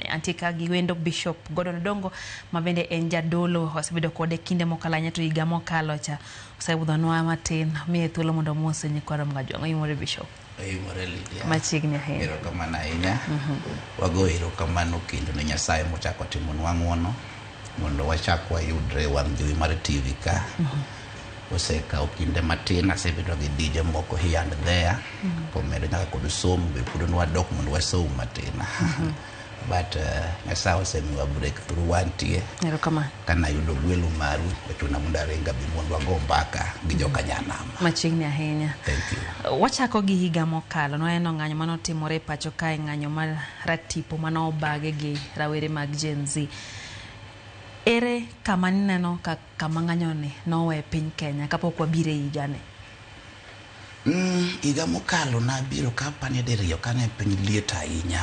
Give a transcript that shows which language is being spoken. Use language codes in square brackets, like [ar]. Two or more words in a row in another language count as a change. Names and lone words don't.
[luo] Antika gi wendo Bishop Gordon Odongo mabende en jadolo osebedo kode kinde mokalanya to higa mokalo cha osebudhonwa matin miye thuolo mondo mose nyikwarom ga juanga. Yumore Bishop. Lidia. Machiegni ahinya. Erokamano ahinya. Wago erokamano kendo ne Nyasaye mochako timonwa ng'wono mondo wachak wayudre wang' jowi mar TV ka. Osekawo kinde matin asebedo gi dije moko [en] here and there. [luo] Pomedo nyaka kod somo be pod nwadok mondo wasom matin. But Nyasaye osemiwa breakthrough wantie. Erokamano. Kana yudo gwelo maru ochuna mondo aringa bi mondo wago mbaka gi joka nyanama. Machiegni ahinya. [en] Thank you. [luo] Wachako gi higa mokalo noeno ng'anyo manotimore pacho kae, ng'anyo mar ratipo manobage gi rawere mag Gen Z. Ere kama neno kama ng'anyo ni nowe piny Kenya kapok wabire higane? Higa mokalo nabiro kapani diriyo kane piny liet ahinya.